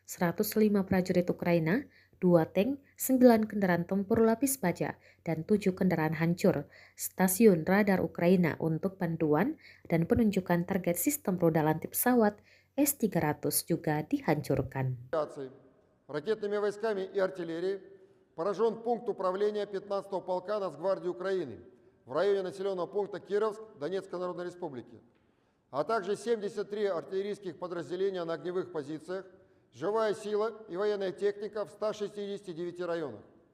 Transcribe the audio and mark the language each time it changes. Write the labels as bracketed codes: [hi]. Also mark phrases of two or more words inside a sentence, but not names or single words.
[id] 105 prajurit Ukraina, 2 tank, 9 kendaraan tempur lapis baja, dan 7 kendaraan hancur. Stasiun radar Ukraina untuk bantuan dan penunjukan target sistem roda lantai pesawat S-300 juga dihancurkan. [ru] Ракетными войсками и артиллерией поражен пункт управления 15-го полка Нацгвардии Украины в районе населенного пункта Кировск Донецкой Народной Республики, а также 73 артиллерийских подразделения на огневых позициях, живая сила и военная техника в 169 районах.